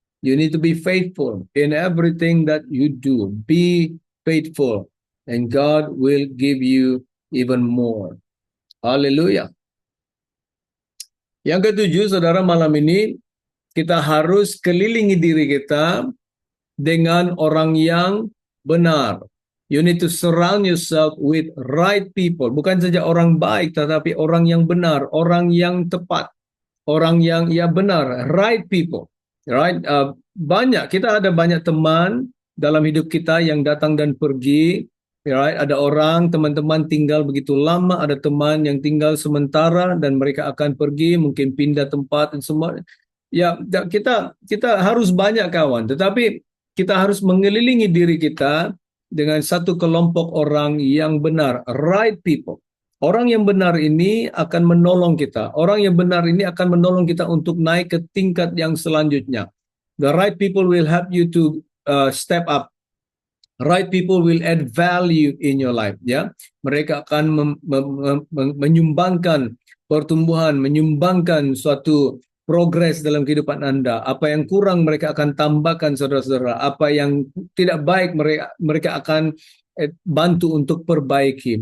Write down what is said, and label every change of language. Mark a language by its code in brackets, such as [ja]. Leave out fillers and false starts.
[en] You need to be faithful in everything that you do. Be faithful. And God will give you even more. [id] Haleluya. Yang ketujuh, saudara, malam ini kita harus kelilingi diri kita dengan orang yang benar. [en] You need to surround yourself with right people. [id] Bukan saja orang baik, tetapi orang yang benar, orang yang tepat, orang yang benar, [en] right people. Right? [id] Kita ada banyak teman dalam hidup kita yang datang dan pergi, [en] Right? [id] Ada orang, teman-teman tinggal begitu lama, ada teman yang tinggal sementara dan mereka akan pergi, mungkin pindah tempat dan semua. Ya, kita harus banyak kawan, tetapi kita harus mengelilingi diri kita dengan satu kelompok orang yang benar, [en] right people. [id] Orang yang benar ini akan menolong kita. Orang yang benar ini akan menolong kita untuk naik ke tingkat yang selanjutnya. [en] The right people will help you to step up. Right people will add value in your life, [id] ya. Mereka akan menyumbangkan pertumbuhan, menyumbangkan suatu progres dalam kehidupan Anda. Apa yang kurang mereka akan tambahkan, saudara-saudara. Apa yang tidak baik mereka akan bantu untuk perbaiki.